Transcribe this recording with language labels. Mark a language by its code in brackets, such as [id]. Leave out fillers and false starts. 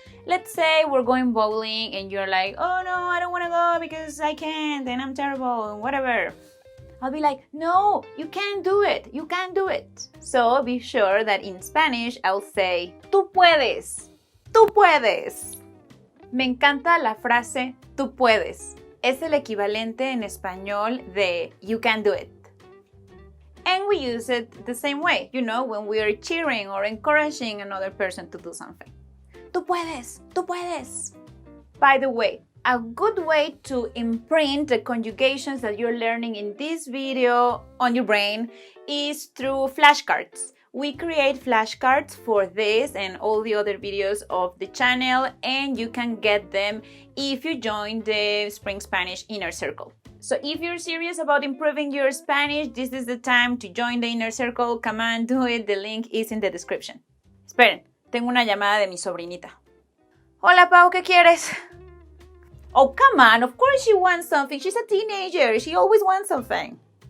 [en] Let's say we're going bowling and you're like, oh no, I don't want to go because I can't and I'm terrible and whatever. I'll be like, no, you can't do it. You can't do it. So be sure that in Spanish I'll say, [es] tú puedes. Tú puedes. Me encanta la frase tú puedes. Es el equivalente en español de [en] you can do it. And we use it the same way, when we are cheering or encouraging another person to do something. [es] Tú puedes, tú puedes. [en] By the way, a good way to imprint the conjugations that you're learning in this video on your brain is through flashcards. We create flashcards for this and all the other videos of the channel, and you can get them if you join the Spring Spanish Inner Circle. So if you're serious about improving your Spanish, this is the time to join the Inner Circle. Come on, do it. The link is in the description. [es] Esperen, tengo una llamada de mi sobrinita. Hola, Pau, ¿qué quieres? [en] Oh, come on, of course she wants something. She's a teenager. She always wants something.